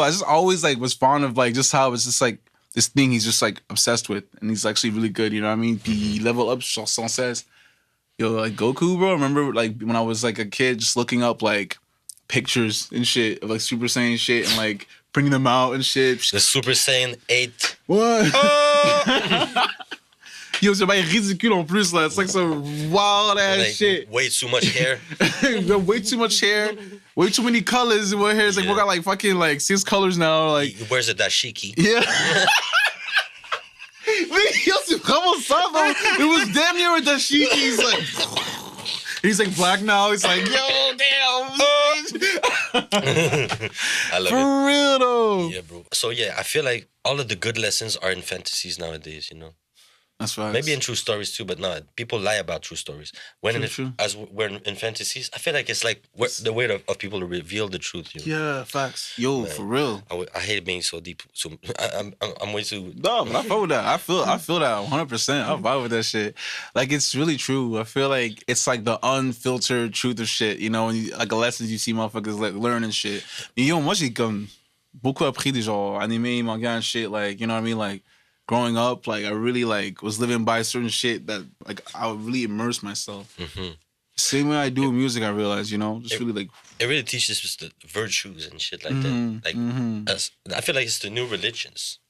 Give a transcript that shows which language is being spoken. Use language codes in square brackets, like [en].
[en] I just always like was fond of like just how it's just like this thing he's just like obsessed with, and he's actually really good. You know what I mean? He level up [fr] sans cesse. [en] Yo, like Goku, bro. I remember like when I was like a kid, just looking up like pictures and shit of like Super Saiyan shit and like printing them out and shit. The Super Saiyan 8. What? Oh! [fr] Yo, c'est pas ridicule en plus là. [en] It's like some wild ass like, shit. Way too much hair. Way too much hair. Way too many colors in my hair. It's like we got like fucking like 6 colors now. Like He wears a dashiki. yeah. [fr] Yo, c'est vraiment ça, bro. [en] It was damn near with dashiki. He's like black now. He's like, yo, damn. I love it. For real though. Yeah, bro. So yeah, I feel like all of the good lessons are in fantasies nowadays, you know? That's right. Maybe in true stories too, but no, people lie about true stories. When as we're in fantasies, I feel like it's like the way of people to reveal the truth. You know? Yeah, facts. Yo, man, for real. I hate being so deep. So I'm way too. No, but I feel that. I feel that 100%. I vibe with that shit. Like it's really true. I feel like it's like the unfiltered truth of shit. You know, like the lessons you see motherfuckers like learn and shit. [fr] Yo, moi j'ai comme beaucoup appris des genre anime, manga [en] and shit. Like you know what I mean, like. Growing up, like I really like was living by certain shit that like I would really immerse myself. Mm-hmm. Same way I do with music, I realize, you know, just really like it really teaches us the virtues and shit like that. Like I feel like it's the new religions.